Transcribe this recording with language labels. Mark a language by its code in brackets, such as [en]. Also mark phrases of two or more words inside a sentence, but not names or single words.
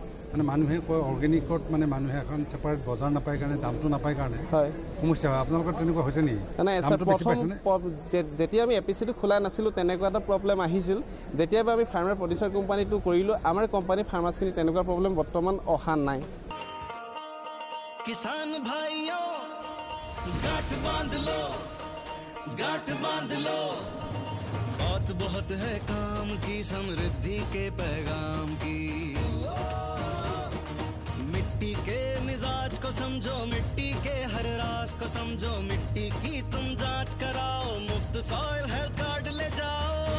[as] মানে মানুহে কয় অৰ্গেনিকত মানে মানুহে এখন ছেপাৰেট বজাৰ নাপায় কাৰণে, দামটো নাপায় কাৰণে হয় সমস্যা হয়। আপোনালোকৰ তেনেকুৱা হৈছে নেকি? মানে যেতিয়া আমি এপিচিটো খোলা নাছিলোঁ তেনেকুৱা এটা প্ৰব্লেম আহিছিল। যেতিয়া আমি [en] farmer producer [as] কোম্পানীটো কৰিলোঁ, আমাৰ কোম্পানী ফাৰ্মাৰ্ছখিনি তেনেকুৱা প্ৰব্লেম বৰ্তমান অহা নাই। [hi] किसान भाइयों गांठ बांध लो, बहुत है काम की, समृद्धि के पैगाम की। मिट्टी के मिजाज को समझो, मिट्टी के हर राज को समझो, मिट्टी की तुम जांच कराओ, मुफ्त [en] soil health card [hi] ले जाओ।